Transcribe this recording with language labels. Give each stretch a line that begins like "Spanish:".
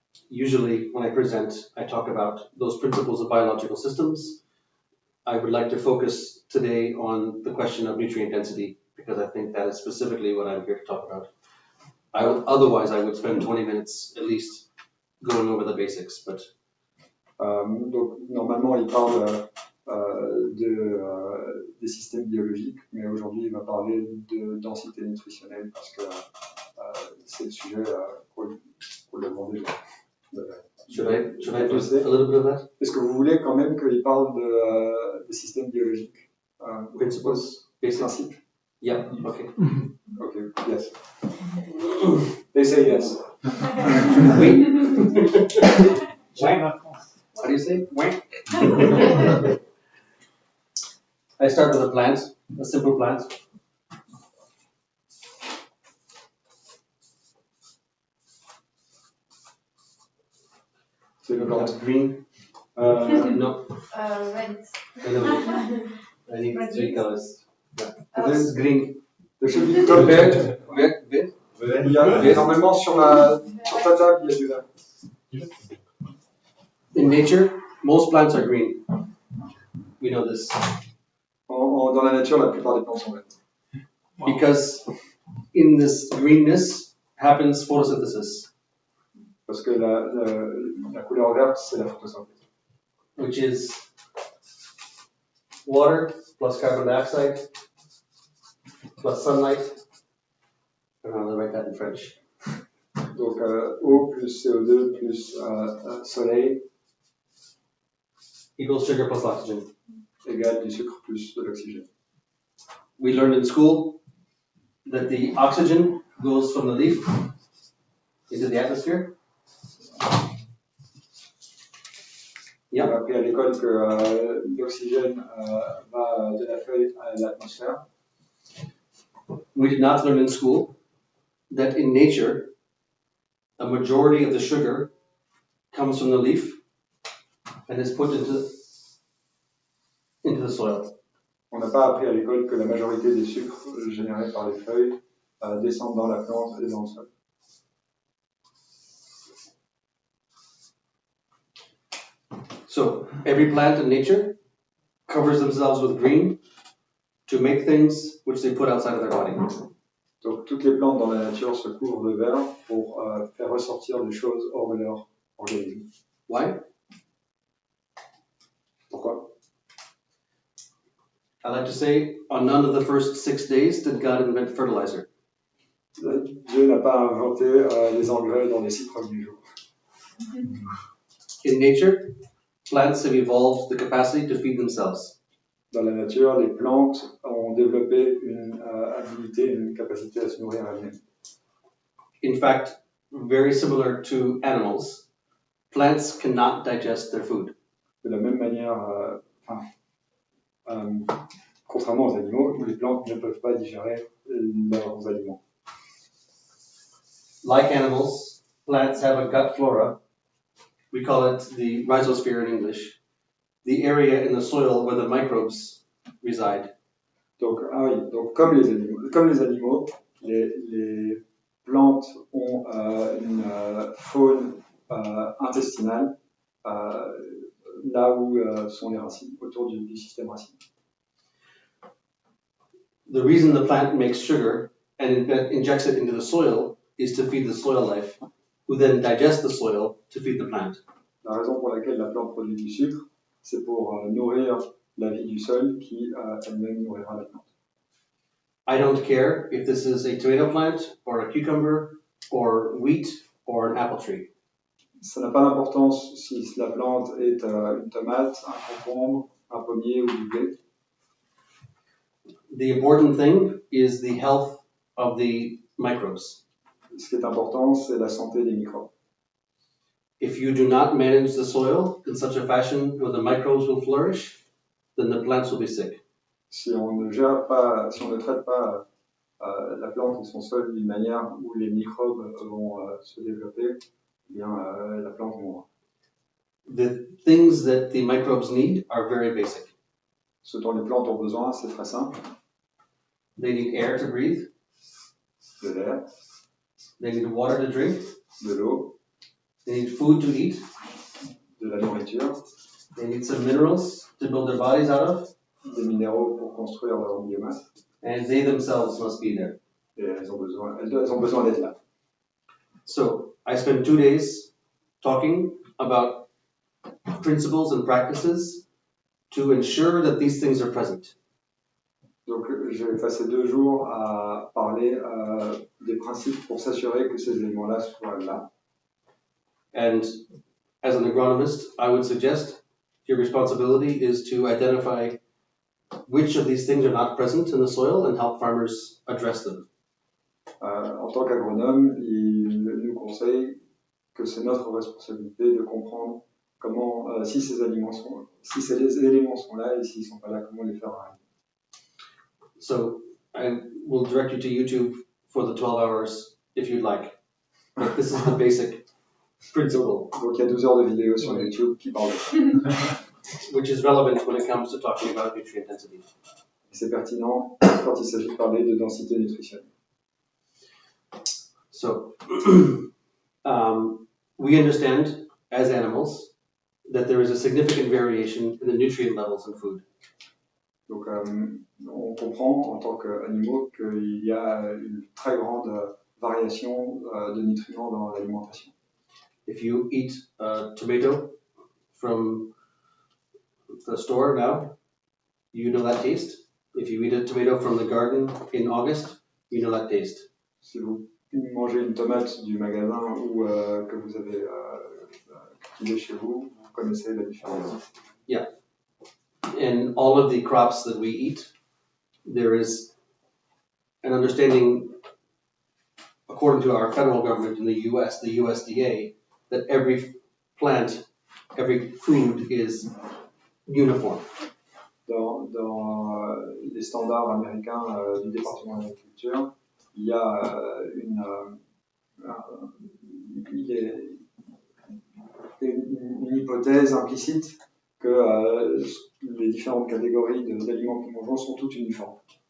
English: Usually, when I present, I talk about those principles of biological systems. I would like to focus today on the question of nutrient density because I think that is specifically what I'm here to talk about. Otherwise, I would spend 20 minutes at least going over the basics. But
French: donc, normalement, il parle des systèmes biologiques, mais aujourd'hui, il va parler de densité nutritionnelle parce que c'est le sujet qu'on lui a demandé.
English: Should I do a little bit of that?
French: Est-ce que vous voulez quand même qu'il parle des systèmes biologiques?
English: Principles,
French: principes?
English: Yeah, okay. Okay, yes. They say yes. Oui. How do you say? Oui. I start with a plant, a simple plant. So you got green. No. Red. I need 3 colors. Yeah. Oh. This is green. There should be top
French: Vert. Il y a, normalement sur ta table, il y a du vert.
English: In nature, most plants are green. We know this.
French: Dans la nature, la plupart des plantes sont vertes.
English: Because in this greenness happens photosynthesis.
French: Parce que la couleur verte, c'est la photosynthèse.
English: Which is water plus carbon dioxide plus sunlight. I don't know how to write that in French.
French: Donc eau plus CO2 plus soleil
English: Equals sugar plus oxygen.
French: égale du sucre plus de l'oxygène.
English: We learned in school that the oxygen goes from the leaf into the atmosphere.
French: On a appris à l'école que l'oxygène va de la feuille à l'atmosphère.
English: We did not learn in school that in nature, a majority of the sugar comes from the leaf and is put into the soil.
French: On n'a pas appris à l'école que la majorité des sucres générés par les feuilles descendent dans la plante et dans le sol.
English: So every plant in nature covers themselves with green to make things which they put outside of their body.
French: Donc toutes les plantes dans la nature se couvrent de vert pour faire ressortir des choses hors de leur organisme.
English: Why?
French: Pourquoi?
English: I like to say, on none of the first 6 days did God invent fertilizer.
French: Dieu n'a pas inventé les engrais dans les 6 premiers jours.
English: In nature, plants have evolved the capacity to feed themselves.
French: Dans la nature, les plantes ont développé une habilité, une capacité à se nourrir elles-mêmes.
English: In fact, very similar to animals, plants cannot digest their food.
French: De la même manière, contrairement aux animaux, les plantes ne peuvent pas digérer leurs aliments.
English: Like animals, plants have a gut flora. We call it the rhizosphere in English, the area in the soil where the microbes reside.
French: Donc, donc comme les animaux, les plantes ont une faune intestinale là où sont les racines, autour du système racine.
English: The reason the plant makes sugar and injects it into the soil is to feed the soil life. who then digest the soil to feed the plant.
French: La raison pour laquelle la plante produit du sucre, c'est pour nourrir la vie du sol qui elle-même nourrira la plante.
English: I don't care if this is a tomato plant or a cucumber or wheat or an apple tree.
French: Ça n'a pas d'importance si la plante est une tomate, un concombre, un pommier ou du blé.
English: The important thing is the health of the microbes.
French: Ce qui est important, c'est la santé des microbes.
English: If you do not manage the soil in such a fashion where the microbes will flourish, then the plants will be sick.
French: Si on ne gère pas, si on ne traite pas la plante et son sol d'une manière où les microbes vont se développer, eh bien la plante mourra.
English: The things that the microbes need are very basic.
French: Ce dont les plantes ont besoin, c'est très simple.
English: They need air to breathe.
French: De l'air,
English: They need water to drink.
French: de l'eau,
English: They need food to eat.
French: de la nourriture,
English: They need some minerals to build their bodies out of.
French: des minéraux pour construire leur biomasse.
English: And they themselves must be there.
French: Et elles ont besoin d'être là.
English: So I spent 2 days talking about principles and practices to ensure that these things are present.
French: Donc j'ai passé 2 jours à parler des principes pour s'assurer que ces éléments-là soient là.
English: And as an agronomist, I would suggest your responsibility is to identify which of these things are not present in the soil and help farmers address them.
French: En tant qu'agronome, il nous conseille que c'est notre responsabilité de comprendre comment, si ces éléments sont là et s'ils ne sont pas là, comment les faire arriver.
English: So I will direct you to YouTube for the 12 hours if you'd like. But this is the basic principle,
French: Donc il y a 12 heures de vidéos sur YouTube qui parlent de ça.
English: which is relevant when it comes to talking about nutrient density.
French: C'est pertinent quand il s'agit de parler de densité nutritionnelle.
English: So we understand as animals that there is a significant variation in the nutrient levels in food.
French: Donc on comprend en tant qu'animaux qu'il y a une très grande variation de nutriments dans l'alimentation.
English: If you eat a tomato from the store now, you know that taste. If you eat a tomato from the garden in August, you know that taste.
French: Si vous mangez une tomate du magasin ou que vous avez cultivée chez vous, vous connaissez la différence.
English: In all of the crops that we eat, there is an understanding, according to our federal government in the US, the USDA, that every plant, every food is uniform.
French: Dans les standards américains du département de l'agriculture, il y a une hypothèse implicite que les différentes catégories d'aliments que nous mangeons sont toutes uniformes.